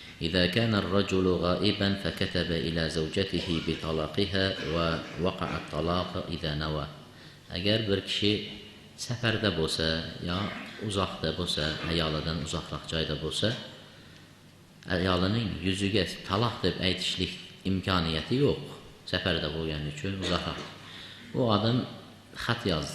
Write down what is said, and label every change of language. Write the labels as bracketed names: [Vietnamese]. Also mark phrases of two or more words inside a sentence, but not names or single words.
[Arabic] إذا كان الرجل غائبا فكتب إلى زوجته بطلاقها ووقع الطلاق إذا نوى. [Uzbek] Agar bir kishi safarda bo'lsa yo uzoqda bo'lsa, ayolidan uzoqroq joyda bo'lsa, ayolining yuziga taloq deb aytishlik imkoniyati yo'q. Safarda bo'lgani uchun uzoqroq. Bu odam xat yozdi.